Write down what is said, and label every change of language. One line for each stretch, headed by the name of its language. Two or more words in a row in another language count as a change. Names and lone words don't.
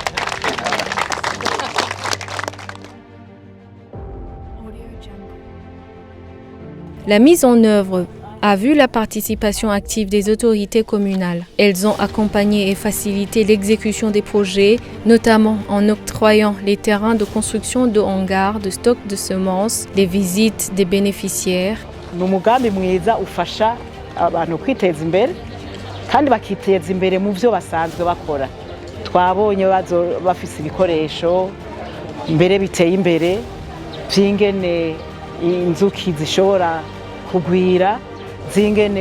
French: La mise en œuvre a vu la participation active des autorités communales. Elles ont accompagné et facilité l'exécution des projets, notamment en octroyant les terrains de construction de hangars, de stocks de semences, les visites des bénéficiaires.
Rundi: Abantu kwiteza imbere kandi bakiteza imbere mu byo basanzwe bakora. Twabonye bafise ibikoresho mbere biteye imbere by'ingene inzuki zishobora kugwira, zingene